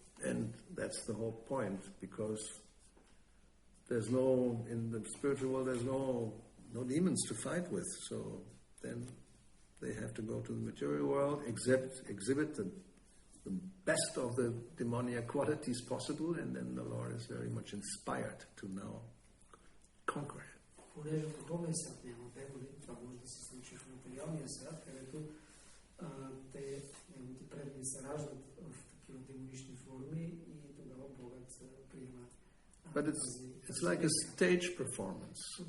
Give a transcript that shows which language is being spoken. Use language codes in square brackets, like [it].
[en] And that's the whole point, because there's in the spiritual world, there's no demons to fight with. So then they have to go to the material world, exhibit the best of the demoniac qualities possible, and then the Lord is very much inspired to now conquer it. [bg] Понеже в духовния свят няма преводи, това може да се случи в материалния свят, където неговите предани се раждат в такива демонични форми и тогава Богът приема. [en] But it's like a stage performance.